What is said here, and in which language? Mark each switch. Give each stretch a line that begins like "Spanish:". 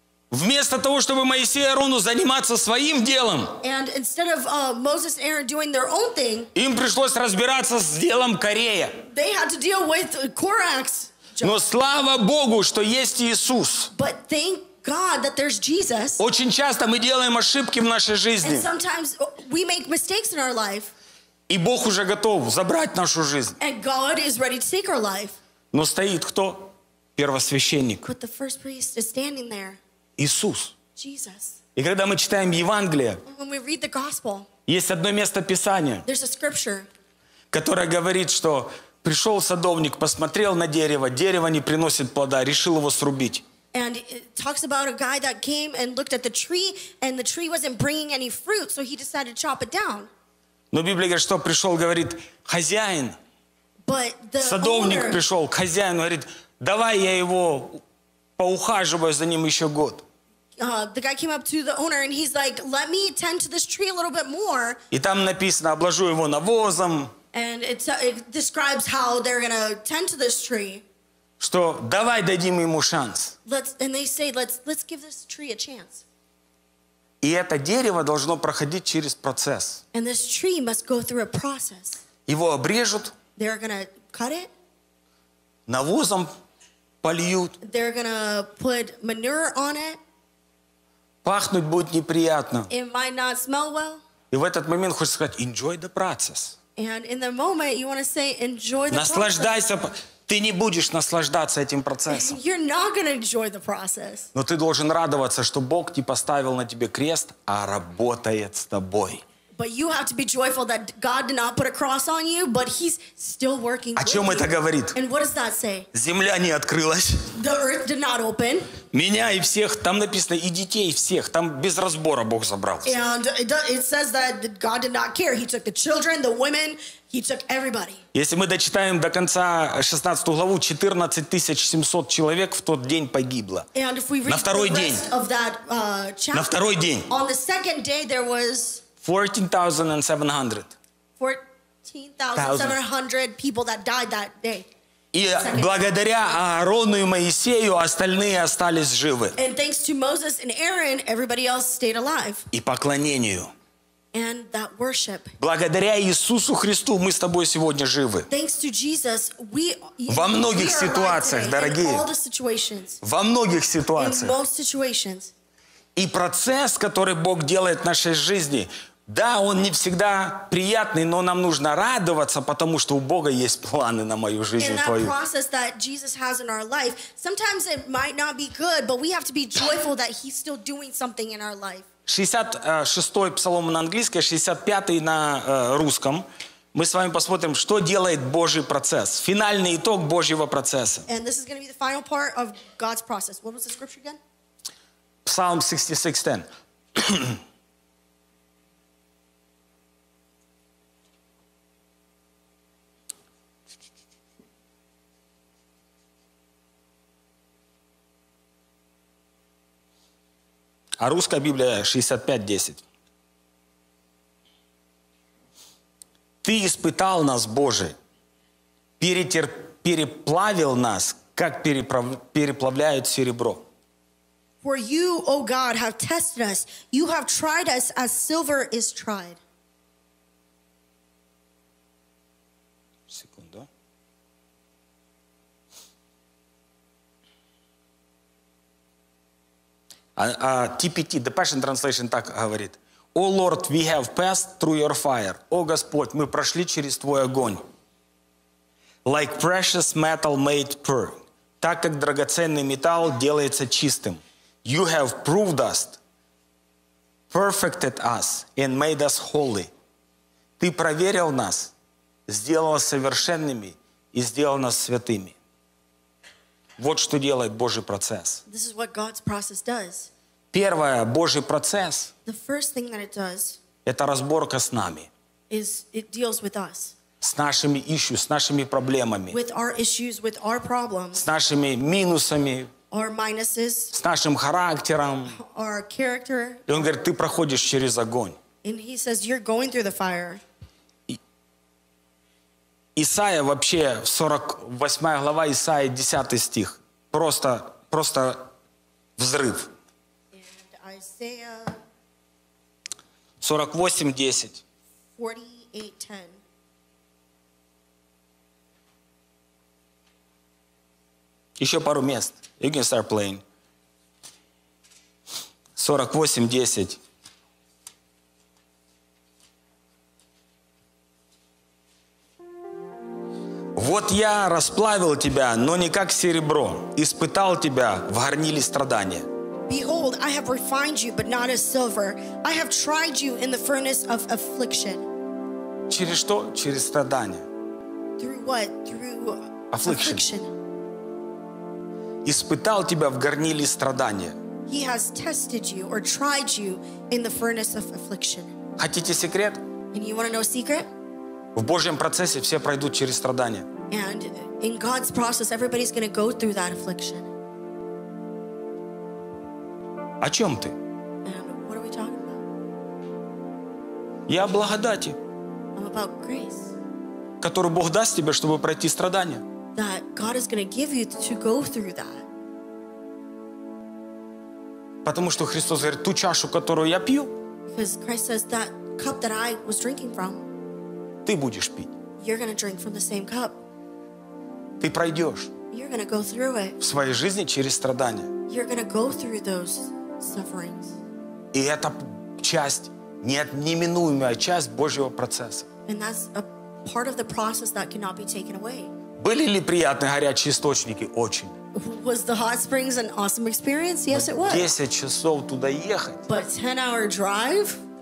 Russian: Вместо того, чтобы Моисей и Арону заниматься своим делом, им пришлось разбираться с делом Корея.
English: They had to deal with Korak's job.
Russian: Но слава Богу, что есть Иисус.
English: But thank God that there's Jesus.
Russian: Очень часто мы делаем ошибки в нашей жизни.
English: And sometimes we make mistakes in our life.
Russian: И Бог уже готов забрать нашу жизнь.
English: And God is ready to take our life.
Russian: Но стоит кто? Первосвященник.
English: But the first priest is standing there.
Russian: Иисус.
English: Jesus.
Russian: И когда мы читаем Евангелие,
English: when we read the gospel,
Russian: есть одно место Писания,
English: there's a scripture,
Russian: которое говорит, что пришел садовник, посмотрел на дерево, дерево не приносит плода, решил его срубить.
English: And it talks about a guy that came and looked at the tree, and the tree wasn't bringing any fruit, so he decided to chop it down.
Russian: Но Библия говорит, что пришел, говорит, хозяин.
English: But the
Russian: садовник
English: owner,
Russian: пришел к хозяину, говорит, давай я его поухаживаю за ним еще год.
English: The guy came up to the owner and he's like, let me tend to this tree a little bit more.
Russian: И там написано, обложу его навозом.
English: And it describes how they're gonna tend to this tree.
Russian: Что, давай дадим ему шанс.
English: And they say, let's give this tree a chance.
Russian: И это дерево должно проходить через процесс.
English: And this tree must go through a process.
Russian: Его обрежут.
English: They're gonna cut it.
Russian: Навозом польют.
English: They're gonna put manure on it.
Russian: Пахнуть будет неприятно.
English: It might not smell well.
Russian: И в этот момент хочется сказать,
English: enjoy the process. And in the moment you want to say, enjoy the process.
Russian: Наслаждайся. Ты не будешь наслаждаться этим процессом.
English: You're not gonna enjoy the process.
Russian: Но ты должен радоваться, что Бог не поставил на тебе крест, а работает с тобой.
English: But you have to be joyful that God did not put a cross on you, but he's still working with you.
Russian: О чем это говорит?
English: And what does that say?
Russian: Земля не открылась.
English: The earth did not open.
Russian: Меня и всех, там написано, и детей всех, там без разбора Бог забрал.
English: And it says that God did not care. He took the children, the women, he took everybody.
Russian: Если мы дочитаем до конца 16 главу, 14 700 человек в тот день погибло.
English: And if we read
Russian: на второй день,
English: the rest of that chapter,
Russian: на второй день,
English: on the second day there was 14,700 people that died that day.
Russian: И благодаря Аарону и Моисею остальные остались живы.
English: And thanks to Moses and Aaron, everybody else stayed alive.
Russian: И поклонению.
English: And that worship.
Russian: Благодаря Иисусу Христу мы с тобой сегодня живы.
English: Thanks to Jesus, we
Russian: во многих ситуациях, дорогие.
English: In all the situations.
Russian: Во многих ситуациях.
English: In most situations.
Russian: И процесс, который Бог делает в нашей жизни, да, он не всегда приятный, но нам нужно радоваться, потому что у Бога есть планы на мою жизнь и твою.
English: In that process that Jesus has in our life, sometimes it might not be good, but we have to be joyful that he's still doing something in our life.
Russian: 66-й псалом на английском, 65-й на русском. Мы с вами посмотрим, что делает Божий процесс. Финальный итог Божьего процесса.
English: And this is going to be the final part of God's process. What was the scripture again? Psalm 66:10.
Russian: А русская Библия 65:10. Ты испытал нас, Боже, переплавил нас, как переплавляют серебро.
English: For you, O God, have tested us. You have tried us as silver is tried.
Russian: Секунду.
English: TPT, the Passion Translation,
Russian: так говорит.
English: O Lord, we have passed through your fire.
Russian: О Господь, мы прошли через твой огонь.
English: Like precious metal made pure.
Russian: Так как драгоценный металл делается чистым.
English: You have proved us, perfected us, and made us holy.
Russian: Ты проверил нас, сделал совершенными и сделал нас святыми. Вот что делает Божий процесс.
English: This is what God's process does.
Russian: Первое, Божий процесс,
English: the first thing that it does,
Russian: это разборка с нами.
English: Is it deals with us.
Russian: С нашими issues, с нашими проблемами.
English: With our issues, with our problems.
Russian: С нашими минусами.
English: Or minuses.
Russian: С нашим характером.
English: Our character.
Russian: И он говорит, ты проходишь через огонь.
English: And he says, you're going through the fire.
Russian: Исаия вообще, 48 глава, Исаия, 10 стих. Просто, просто взрыв.
English: And Isaiah. 48:10. 48:10.
Russian: Еще пару мест.
English: You can start playing. 48:10.
Russian: Вот я расплавил тебя, но не как серебро. Испытал тебя в горниле страдания.
English: Behold, I have refined you, but not as silver. I have tried you in the furnace of affliction.
Russian: Через что? Через страдания.
English: Through what? Through affliction.
Russian: Испытал тебя в горниле страдания.
English: He has tested you or tried you in the furnace of affliction.
Russian: Хотите секрет?
English: And you want to know a secret?
Russian: В Божьем процессе все пройдут через страдания.
English: And in God's process, everybody's going to go through that affliction.
Russian: О чем ты?
English: And what are we talking about?
Russian: Я о благодати.
English: I'm about grace.
Russian: Которую Бог даст тебе, чтобы пройти страдания.
English: That God is going to give you to go through that.
Russian: Потому что Христос говорит, ту чашу, которую я пью,
English: because Christ says that cup that I was drinking from,
Russian: ты будешь пить.
English: You're going to drink from the same cup.
Russian: Ты пройдешь.
English: You're going to go through it.
Russian: В своей жизни через страдания.
English: You're going to go through those sufferings.
Russian: И это часть, неминуемая часть Божьего процесса.
English: And that's a part of the process that cannot be taken away.
Russian: Были ли приятные горячие источники? Очень.
English: Was the hot springs an awesome experience? Yes, it was.
Russian: 10 часов туда ехать.
English: But 10-hour drive?